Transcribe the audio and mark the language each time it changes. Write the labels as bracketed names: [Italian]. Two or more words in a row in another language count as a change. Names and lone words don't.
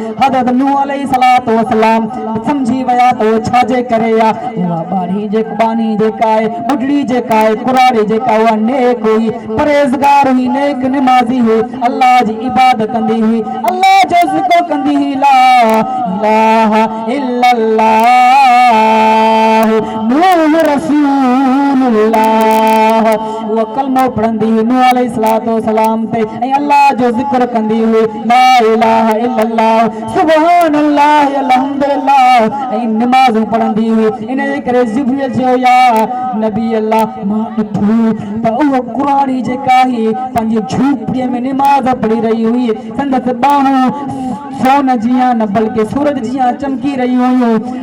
[Sindhi] हज़रत नूह [Arabic] عليه الصلاة والسلام [Sindhi] सम्झी विया त उहो छाजे करे आहे। उहा बानी जेका आहे, ॿुढड़ी जेका आहे, कुराड़ी जेका, उहा नेक नेक हुई, परहेज़गार हुई, नेक नमाज़ी हुई, अल्लाह जी इबादत कंदी हुई, अल्लाह जो ज़िक्र कंदी हुई, [Arabic] لا إله إلا الله نوح رسول الله. [Sindhi] वो कलमो पढ़ंदी हुई नूह [Arabic] عليه الصلاة السلام [Sindhi] ते, ऐं अल्लाह जो ज़िक्र कंदी हुई, [Arabic] لا إله إلا الله سبحان الله الحمد لله, [Sindhi] ऐं नमाज़ पढ़ंदी हुई। इन जे करे जिब्रील जो [Arabic] يا نبي الله [Sindhi] मां ॾिठो त उहो क़ुरानी जेका ही पंहिंजी झूपड़ीअ में नमाज़ पढ़ी रही हुई, संदसि ॿाहूं सोन जियां न बल्कि सूरज जियां चमकी रही हुयूं।